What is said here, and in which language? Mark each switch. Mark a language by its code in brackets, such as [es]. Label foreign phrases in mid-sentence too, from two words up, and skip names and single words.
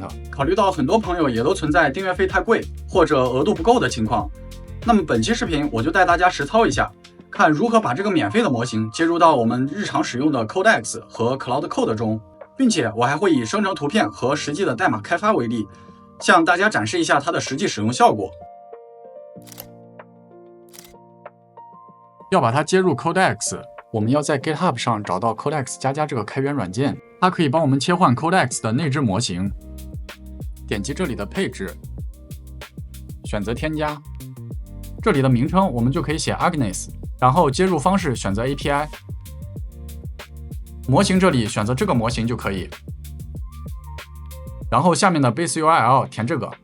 [zh] 考慮到很多朋友也都存在訂閱費太貴或者額度不夠的情況，那麼本期視頻我就帶大家實操一下，看如何把這個免費的模型接入到我們日常使用的 Codex 和 Cloud Code 中，並且我還會以生成圖片和實際的代碼開發為例，向大家展示一下它的實際使用效果。要把它接入 Codex， 我們要在 GitHub 上找到 Codex 加这個開源軟件，它可以幫我們切換 Codex 的內置模型。點擊這裡的配置，選擇添加，這裡的名稱我們就可以寫 Agnes， 然後接入方式選擇 API， 模型這裡選擇這個模型就可以，然後下面的 [en] Base URL [zh] 填這個。